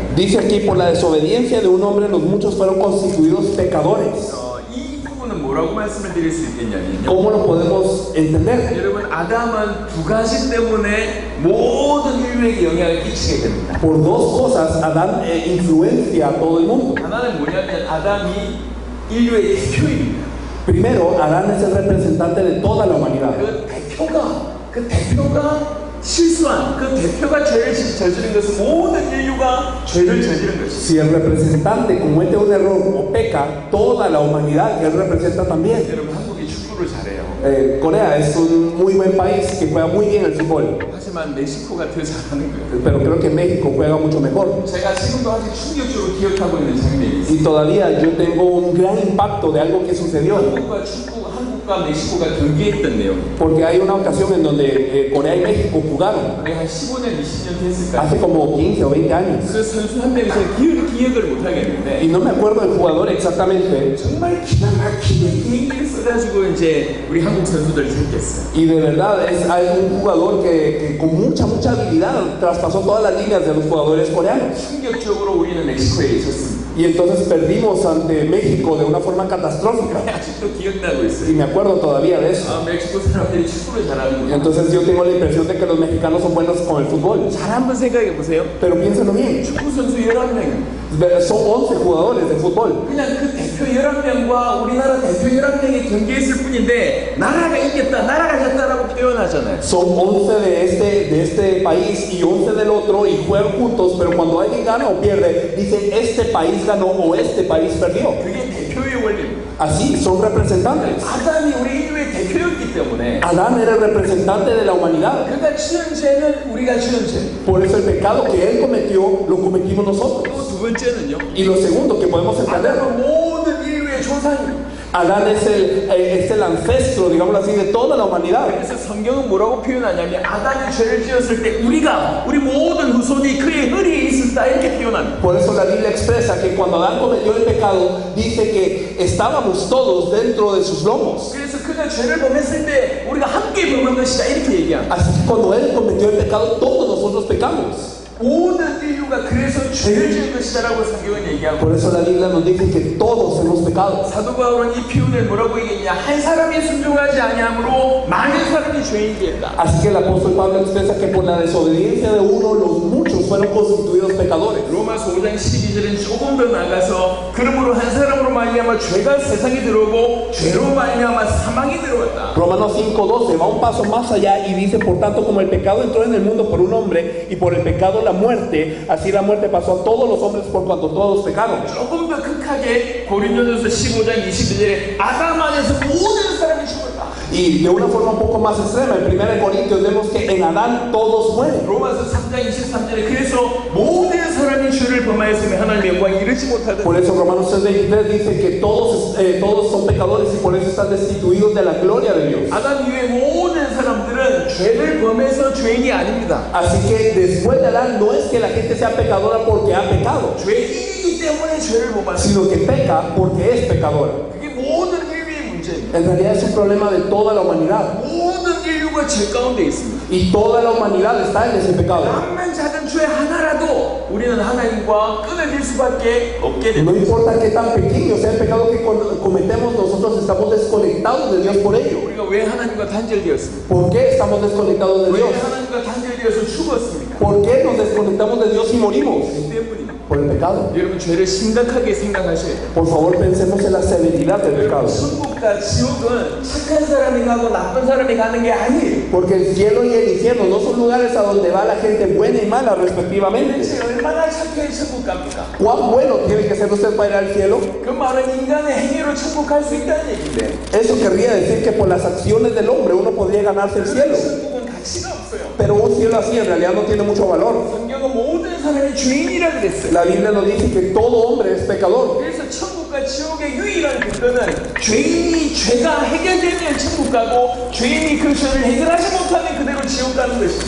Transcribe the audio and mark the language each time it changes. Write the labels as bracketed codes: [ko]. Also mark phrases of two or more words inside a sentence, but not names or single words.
[es] Dice aquí, por la desobediencia de un hombre los muchos fueron constituidos pecadores. [ko] 이 부분은 뭐라고 말씀을 드릴 수 있겠냐면요. [es] ¿Cómo lo podemos entender? [ko] 여러분 아담은 두 가지 때문에 모든 인류에게 영향을 끼치게 됩니다. [es] Por dos cosas Adán influencia a todo el mundo. [ko] 하나는 뭐냐면 아담이 인류의 대표입니다. [es] Primero, Adán es el representante de toda la humanidad. [ko] 그 대표가 실수한 그 대표가 죄를 저지른 것은 모든 인류가 죄를 저지른 것입니다. [es] Si el representante comete un error o peca, toda la humanidad que él representa también. [ko] 여러분 한국이 축구를 잘해요. [es] Corea es un muy buen país que juega muy bien el fútbol, [ko] 하지만 멕시코가 더 잘하는 거예요. [es] pero creo que México juega mucho mejor. [ko] 제가 지금도 아직 충격적으로 기억하고 있는 장면이 있어요. [es] Y todavía yo tengo un gran impacto de algo que sucedió, [ko] 한국과 멕시코가 경기했던 내용. [es] porque hay una ocasión en donde Corea y México jugaron [ko] 한 15년, 20년 됐을까요? [es] hace como 15 o 20 años. [ko] 그 선수 한 명이 제가 기억을 못 하겠는데 [es] Y no me acuerdo del jugador exactamente. [ko] 정말 기가 막히게 비행기를 써가지고 이제 우리 한국 선수들을 제꼈어요. [es] Y de verdad hay un jugador que con mucha habilidad traspasó todas las líneas de los jugadores coreanos. [ko] 충격적으로 우리는 멕시코에 있었습니다. [es] Y entonces perdimos ante México de una forma catastrófica. [ko] 아직도 기억나고 있어요. [es] Y me acuerdo todavía de eso. [ko] 멕시코 사람들이 축구를 잘하는구나. [es] Entonces yo tengo la impresión de que los mexicanos son buenos con el fútbol. [ko] 잘 한번 생각해 보세요. [es] Pero piénsenlo bien. [ko] 축구 선수 11명. [es] Son 11 jugadores de fútbol. [ko] 그냥 그 대표 11명과 우리나라 대표 11명이 경기했을 뿐인데 나라가 이겼다, 나라가 졌다라고 표현하잖아요. [es] Son 11 de este país y 11 del otro y juegan juntos, pero cuando alguien gana o pierde, dicen este país ganó o este país perdió. [ko] 그게 대표의 원리입니다. [es] Así, son representantes. [ko] 아담이 우리 인류의 대표였기 때문에 [es] Adán era el representante de la humanidad. [ko] 그러니까 지은 죄는 우리가 지은 죄. [es] Por eso el pecado que él cometió, lo cometimos nosotros. [ko] 또 두 번째는요. [es] Y lo segundo que podemos entender, [ko] 아담은 모든 인류의 조상이에요. [es] Adán es el ancestro, digámoslo así, de toda la humanidad. [ko] 그래서 성경은 뭐라고 표현하냐면 아담이 죄를 지었을 때 우리 모든 후손이 그의 허리에 있었다 이렇게 표현합니다. [es] Por eso la Biblia expresa que cuando Adán cometió el pecado, dice que estábamos todos dentro de sus lomos. [ko] 그래서 그가 죄를 범했을 때 우리가 함께 범한 것이다 이렇게 얘기합니다. [es] Así que cuando él cometió el pecado, todos nosotros pecamos. [ko] 모든 인류가 그래서 죄를 지은 것이다라고 성경은 얘기하고 [es] Por eso la Biblia nos dice que todos hemos pecado. [ko] 사도 바울은 이 표현을 뭐라고 얘기했냐? 한 사람이 순종하지 아니함으로 많은 사람이 죄인이 됐다. [es] Así que el apóstol Pablo expresa que por la desobediencia de uno, los muchos fueron constituidos pecadores. [ko] 로마서 5장 12절은 조금 더 나가서 그러므로 한 사람으로 말미암아 죄가 세상에 들어오고 죄로 말미암아 사망이 들어왔다. [es] Romanos 5:12 va un paso más allá y dice, por tanto, como el pecado entró en el mundo por un hombre y por el pecado la muerte, así la muerte pasó a todos los hombres por cuanto todos pecaron. [ko] 조금 더 극하게 고린도전서 15장 22절에 아담 안에서 모든 사람이 죽었다. [es] Y de una forma un poco más extrema, en 1 Corintios vemos que en Adán todos mueren. [ko] 로마서 3장 23절에 그래서 모든 사람이 죄를 범하였으며 하나님의 영광에 이르지 못하다. [es] Por eso Romanos 3:23 dice que todos son pecadores y por eso están destituidos de la gloria de Dios. [ko] 아담 이후에 모든 사람들은 죄를 범해서 죄인이 아닙니다. [es] Así que después de Adán no es que la gente sea pecadora porque ha pecado, [ko] 죄인이기 때문에 죄를 범하는 [es] sino que peca porque es pecadora. [ko] 그게 모든 인류의 문제입니다. [es] En realidad es un problema de toda la humanidad. [ko] 모든 인류가 죄 가운데 있습니다. [es] Y toda la humanidad está en ese pecado. [ko] 암만 작은 죄 하나라도 우리는 하나님과 끊어질 수밖에 없게 됩니다. [es] No importa qué tan pequeño sea el pecado que cometemos, nosotros estamos desconectados de Dios por ello. [ko] 우리가 왜 하나님과 단절되었습니까? [es] ¿Por qué estamos desconectados de [ko] 왜 [es] Dios? [ko] 하나님과 단절되어서 죽었습니까? [es] ¿Por qué nos desconectamos de Dios y morimos? [ko] 그 때문입니다. [es] Por el pecado. [ko] 여러분 죄를 심각하게 생각하셔야 돼요. [es] Por favor, pensemos en la severidad del pecado. [ko] 천국과 지옥은 착한 사람이 가고 나쁜 사람이 가는 게 아니에요. [es] Porque el cielo y el infierno no son lugares a donde va la gente buena y mala respectivamente. [ko] 도대체 얼마나 착해 천국 갑니까? [es] ¿Cuán bueno tiene que ser usted para ir al cielo? [ko] 그 말은 인간의 행위로 천국 갈 수 있다는 얘기인데 [es] Eso querría decir que por las acciones del hombre uno podría ganarse el cielo. [ko] 천국은 가치가 없어요. [es] Pero un cielo así en realidad no tiene mucho valor. [ko] 성경은 모든 사람이 죄인이라 그랬어요. [es] La Biblia nos dice que todo hombre es pecador. [ko] 그래서 천국과 지옥의 유일한 근거는 죄인이 죄가 해결되면 천국 가고 죄인이 그 죄를 해결하지 못하면 그대로 지옥 가는 것입니다.